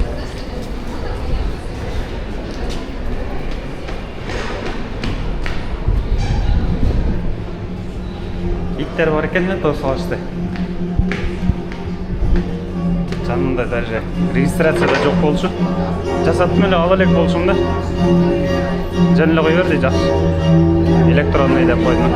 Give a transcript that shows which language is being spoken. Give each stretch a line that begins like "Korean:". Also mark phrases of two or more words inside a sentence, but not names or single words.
Kazakh: иттер бар екен де тосылышты. Жанында даже регистрацияда жоқ болчу.
Kyrgyz: Жасаттым эле ала элек болчумун да. Жөн эле кой бер дейт, жакшы. Электронный деп койдум.